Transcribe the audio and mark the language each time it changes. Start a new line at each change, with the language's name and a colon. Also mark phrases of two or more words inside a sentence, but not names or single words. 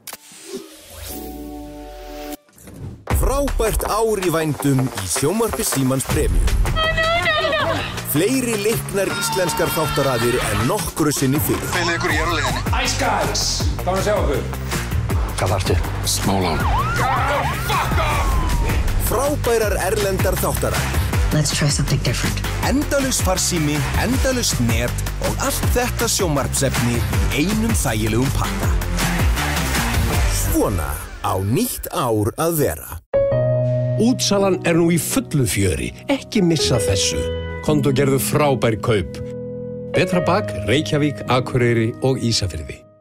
Icelandic: Frábært ár í vændum í sjónvarpi Símans Premium. Fleiri leiknar íslenskar þáttaraðir en nokkru sinni fyrir. Feilið ykkur hér á leiðinni. Ice Guys, gaman að sjá okkur. Hvað þarftu? Smálán. Frábærar erlendar þáttaraðir.
English: Let's try something different.
Icelandic: Endalaus farsími, endalaus net og allt þetta sjónvarpsefni í einum þægilegum pakka. Svona á nýtt ár að vera. Útsalan nú í fullu fjöri, ekki missa þessu. Komdu og gerðu frábær kaup. Betra bak, Reykjavík, Akureyri og Ísafirði.